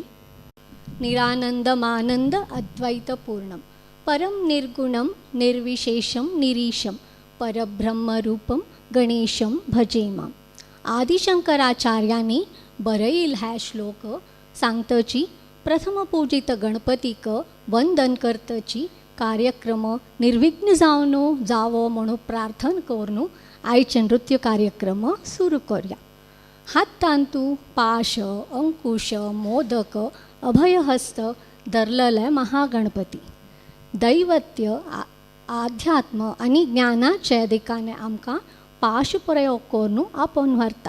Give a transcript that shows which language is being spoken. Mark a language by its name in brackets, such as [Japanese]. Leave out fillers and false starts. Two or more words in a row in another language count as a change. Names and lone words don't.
[Sanskrit] निरानंदमानंद अद्वैतपूर्णम परम निर्गुणम निर्विशेषम निरीशम परब्रह्मरूपम गणेशम भजेमा. [Konkani] आदिशंकराचार्यांनी बरयील हा श्लोक सांगतची प्रथम पूजित गणपतीक वंदन करतची कार्यक्रम निर्विघ्न जावो म्हणून प्रार्थना करून आयचे नृत्य कार्यक्रम सुरू करूया. हात तांतू पाश अंकुश मोदक अभयहस्त धरलेले महागणपती दैवत्य आध्यात्म आणि ज्ञानाचे दिकाने आमकां पाश प्रयोग करून आपण व्हरता.